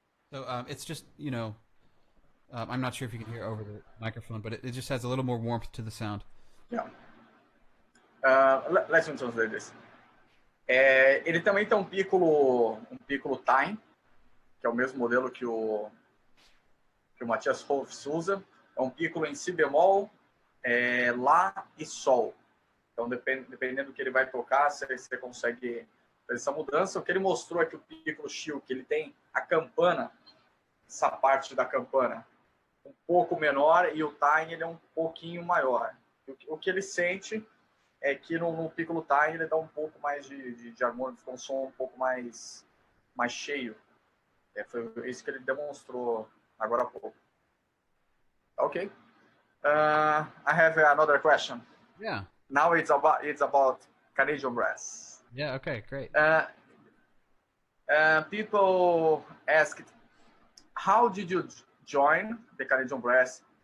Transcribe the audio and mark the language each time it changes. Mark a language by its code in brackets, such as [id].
[en] So it's just, I'm not sure if you can hear over the microphone, but it just has a little more warmth to the sound. Yeah. Let's translate this. [pt] Ele também tem um Piccolo Time, que é o mesmo modelo que o Matthias Rolfs usa. É um Piccolo em Si bemol, Lá e Sol. Então, dependendo do que ele vai tocar, você consegue fazer essa mudança. O que ele mostrou é que o Piccolo Chill, que ele tem a campana, essa parte da campana, um pouco menor, e o Time ele é um pouquinho maior. O que ele sente é que no Piccolo Time ele dá um pouco mais de harmônico, fica um som um pouco mais cheio. Foi isso que ele demonstrou agora há pouco. Ok. [en] I have another question. Yeah. Now it's about Canadian brass. Yeah. Okay. Great. People asked, how did you join the Canadian brass?